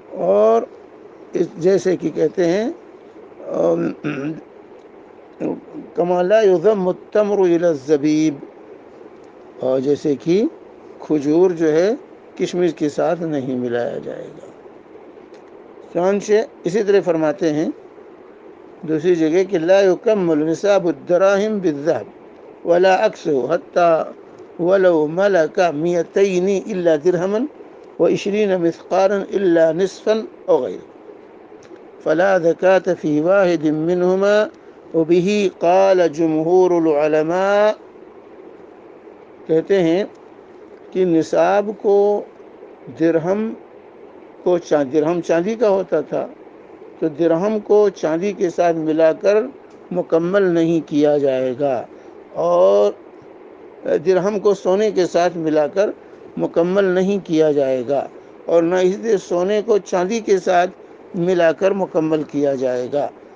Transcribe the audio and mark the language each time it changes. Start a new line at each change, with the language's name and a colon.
Urdu: اور جیسے کہ کہتے ہیں
Arabic: کما لا یضم التمر الی الزبیب،
Urdu: اور جیسے کہ کھجور جو ہے کشمش کے ساتھ نہیں ملایا جائے گا. چنانچہ اسی طرح فرماتے ہیں دوسری جگہ کہ
Arabic: لا یکمل نصاب الدراہم بالذهب ولا عكسه حتى ولو ملك 200 الا درهما و20 مثقالا الا نصفا او غيره فلا زكاة في واحد منهما وبه قال جمهور العلماء.
Urdu: کہتے ہیں کہ نصاب کو درہم چاندی کا ہوتا تھا، تو درہم کو چاندی کے ساتھ ملا کر مکمل نہیں کیا جائے گا، اور درہم کو سونے کے ساتھ ملا کر مکمل نہیں کیا جائے گا، اور نہ اس لیے سونے کو چاندی کے ساتھ ملا کر مکمل کیا جائے گا.